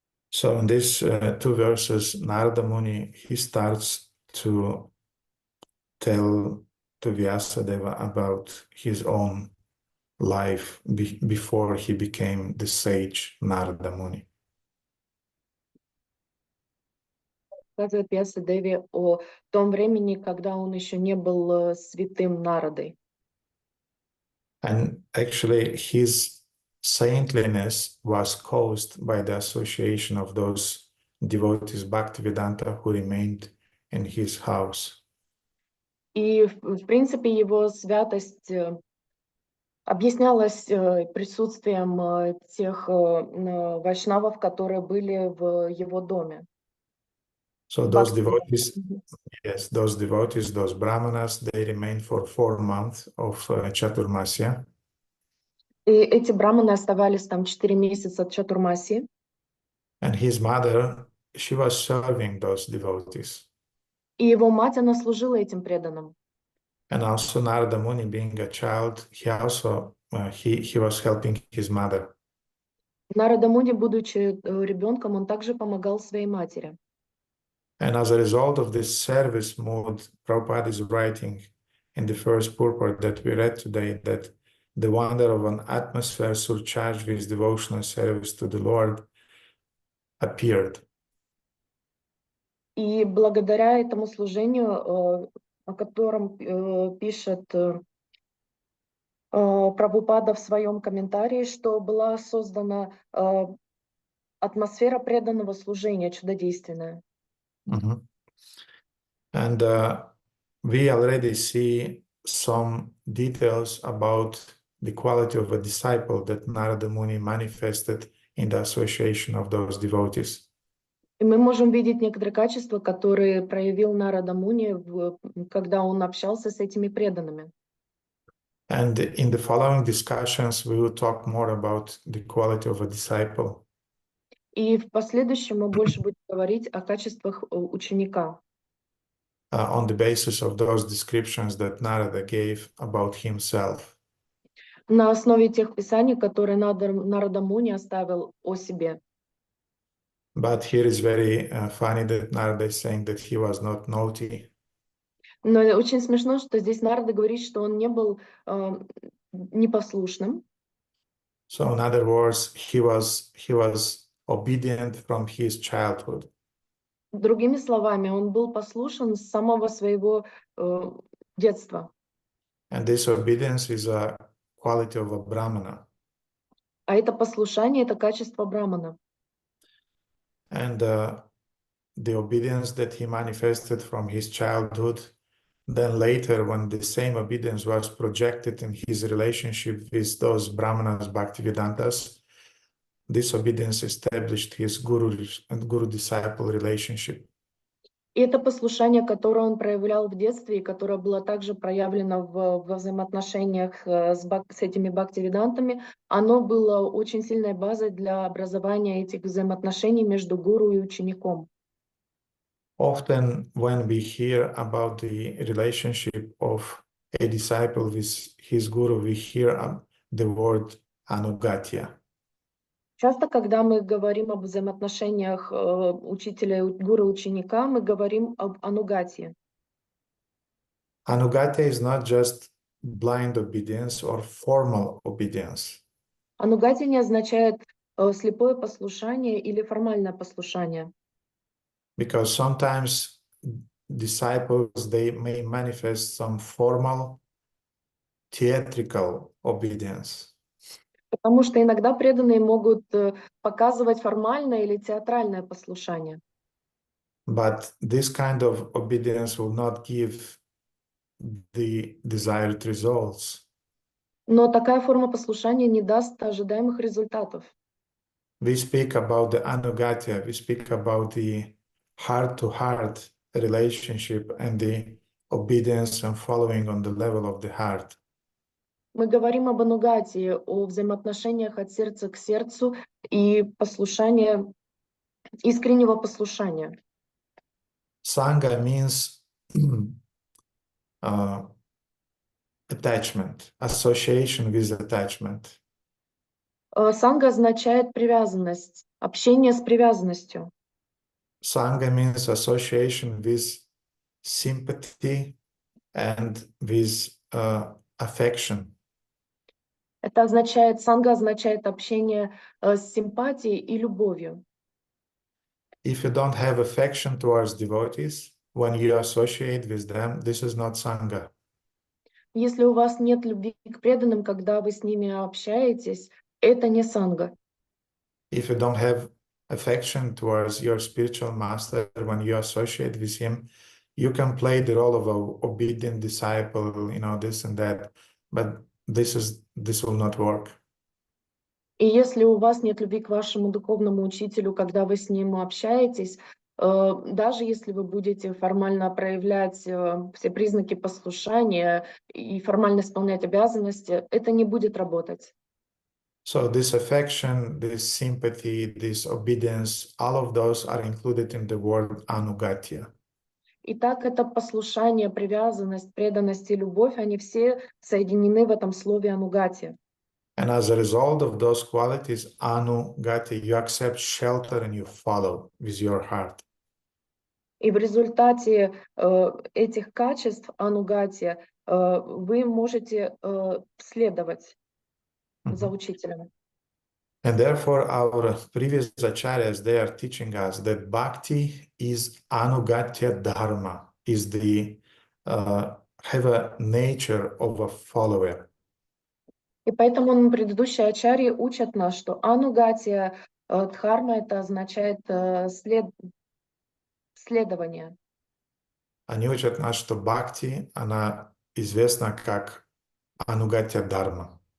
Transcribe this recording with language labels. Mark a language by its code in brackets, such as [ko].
[en] So in these two verses, Narada Muni, he starts to tell to Vyasadeva about his own life before he became the sage Narada Muni. [ru] Рассказывает Вьясадеве о том времени, когда он еще не был святым Нарадой. [en] And actually his saintliness was caused by the association of those devotees Bhaktivedanta who remained in his house. [ru] И, в принципе, его святость объяснялось присутствием тех вайшнавов, которые были в его доме. [en] So those devotees, yes, those devotees, those brahmanas, they remained for 4 months of Chaturmasya. [ru] И эти браманы оставались там 4 месяца чатурмаси. [en] And his mother, she was serving those devotees. [ru] И его мать, она служила этим преданным. [en] And also Narada Muni, being a child, he also he was helping his mother. [ru] Нарада Муни, будучи ребенком, он также помогал своей матери. [en] And as a result of this service mood, Prabhupada is writing in the first purport that we read today that the wonder of an atmosphere surcharged with devotional service to the Lord appeared. [ru] И благодаря этому служению, о котором пишет Прабхупада в своем комментарии, что была создана атмосфера преданного служения, чудодейственная. Mm-hmm. [en] And we already see some details about the quality of a disciple that Narada Muni manifested in the association of those devotees. [ru] И мы можем видеть некоторые качества, которые проявил Нарада Муни, когда он общался с этими преданными. [en] And in the following discussions, we will talk more about the quality of a disciple. [ru] И в последующем мы больше будем говорить о качествах ученика. [en] On the basis of those descriptions that Narada gave about himself. [ru] На основе тех писаний, которые Нарада Муни оставил о себе. [en] But here is very funny that Narada is saying that he was not naughty. [ru] Но очень смешно, что здесь Нарада говорит, что он не был непослушным. [en] So in other words, he was obedient from his childhood. [ru] Другими словами, он был послушен с самого своего детства. [en] And this obedience is a quality of a brahmana. [ru] А это послушание, это качество брамана. [en] And the obedience that he manifested from his childhood, then later when the same obedience was projected in his relationship with those brahmanas, Bhaktivedantas, this obedience established his guru-disciple relationship. [ru] И это послушание, которое он проявлял в детстве, и которое было также проявлено в взаимоотношениях с этими бхактивидантами, оно было очень сильной базой для образования этих взаимоотношений между гуру и учеником. [en] Often when we hear about the relationship of a disciple with his guru, we hear the word anugatya. [ru] Часто, когда мы говорим об взаимоотношениях учителя, гуру и ученика, мы говорим об анугатии. [en] Anugatya is not just blind obedience or formal obedience. [ru] Анугатия не означает слепое послушание или формальное послушание. [en] Because sometimes disciples, they may manifest some formal, theatrical obedience. [ru] Потому что иногда преданные могут показывать формальное или театральное послушание. [en] But this kind of obedience will not give the desired results. [ru] Но такая форма послушания не даст ожидаемых результатов. [en] We speak about the anugatya, we speak about the heart-to-heart relationship and the obedience and following on the level of the heart. [ru] Мы говорим об анугатии, о взаимоотношениях от сердца к сердцу и послушания, искреннего послушания. [en] Sangha means attachment, association with attachment. [ru] Санга означает привязанность, общение с привязанностью. [en] Sangha means association with sympathy and with affection. [ru] Это означает, санга означает общение с симпатией и любовью. [en] If you don't have affection towards devotees, when you associate with them, this is not Sangha. [ru] Если у вас нет любви к преданным, когда вы с ними общаетесь, это не санга. [en] If you don't have affection towards your spiritual master, when you associate with him, you can play the role of an obedient disciple, you know, this and that. But this will not work. [ru] И если у вас нет любви к вашему духовному учителю, когда вы с ним общаетесь, даже если вы будете формально проявлять все признаки послушания и формально исполнять обязанности, это не будет работать. [en] So this affection, this sympathy, this obedience, all of those are included in the word anugatya. [ru] Итак, это послушание, привязанность, преданность и любовь, они все соединены в этом слове анугати. [en] And as a result of those qualities, anugatya, you accept shelter and you follow with your heart. [ru] И в результате этих качеств анугати вы можете следовать за учителем. [en] And therefore, our previous acharyas, they are teaching us that bhakti is anugatya dharma, is the have a nature of a follower. [ru] И поэтому предыдущие ачарьи учат нас, что анугатия дхарма это означает следование. Они учат нас, что бхакти, она известна как анугатя дharma.